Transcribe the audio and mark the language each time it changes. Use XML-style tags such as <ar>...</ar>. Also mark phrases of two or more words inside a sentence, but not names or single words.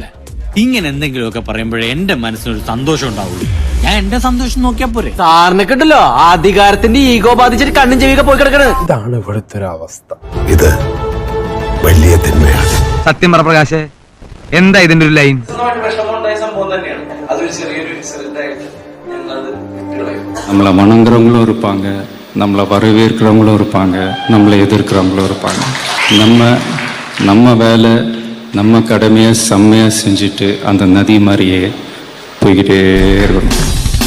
<ml>ഇങ്ങനെ എന്തെങ്കിലുമൊക്കെ പറയുമ്പോഴേ എന്റെ മനസ്സിനൊരു സന്തോഷം ഉണ്ടാവുള്ളൂ. ഞാൻ എന്റെ സന്തോഷം നോക്കിയാ പോരെ. സാറിനെ കിട്ടല്ലോ അധികാരത്തിന്റെ ഈഗോ ബാധിച്ചിട്ട് കണ്ണും ചെവിയൊക്കെ പോയി കിടക്കണത്. ഇതാണ് ഇവിടുത്തെ ഒരു അവസ്ഥ. ഇത് വലിയ തിന്മയാണ്. സത്യം പറ പ്രകാശേ, എന്താ ഇതിന്റെ ഒരു ലൈൻ?</ml> <ta>நம்மளை வணங்குறவங்களும் இருப்பாங்க, நம்மளை வரவேற்கிறவங்களும் இருப்பாங்க, நம்மளை எதிர்க்கிறவங்களும் இருப்பாங்க. நம்ம வேலை, நம்ம கடமையை செம்மையாக செஞ்சுட்டு அந்த நதி மாதிரியே போய்கிட்டே இருக்கணும்.</ta>